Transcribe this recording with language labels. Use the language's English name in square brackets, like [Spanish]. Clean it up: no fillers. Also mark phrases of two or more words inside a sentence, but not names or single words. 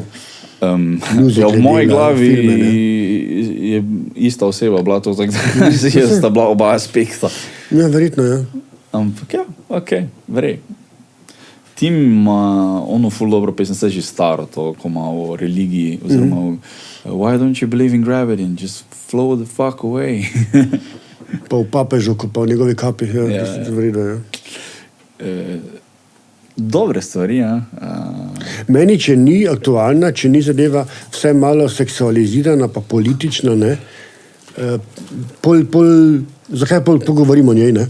[Slovenian] V moji glavi je ista oseba bila to, tako da sta bila oba aspekta. Ja, verjetno, ja. Ampak ja, okej, verjej. Tim ima ono ful dobro pesem, se že staro to, ko ima o religiji, oziroma [English] why don't you believe in gravity and just flow the fuck away. [Slovenian] Pa v papežu, pa v njegovi kapi, ja. Verjetno, ja. Dobre stvari, ja. Meni, če ni aktualna, če ni zadeva vse malo seksualizirana, pa politična, ne, zakaj pogovorimo o njej, ne?